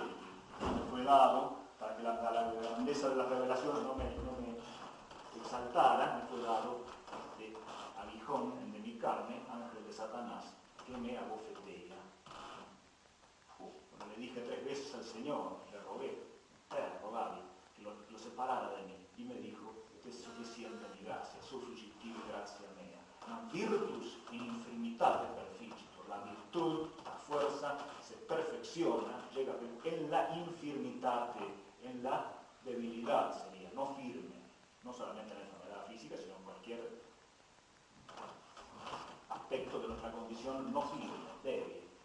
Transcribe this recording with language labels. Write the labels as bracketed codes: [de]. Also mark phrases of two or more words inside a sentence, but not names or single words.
[es] Me fue dado, para que la grandeza de las revelaciones no me exaltara, me fue dado este aguijón de mi carne, ángel de Satanás, que me abofetea. Cuando le dije 3 veces al Señor, le rogué, rogarle, que lo separara de mí, y me dijo, es suficiente mi gracia, [la] sufficiente gracia mea. Virtus in infirmitate perficitur. [es] La virtud, la fuerza, se perfecciona, llega en la infirmitate, en la debilidad sería, no firme, no solamente en la enfermedad física, sino en cualquier aspecto de nuestra condición no firme, débil.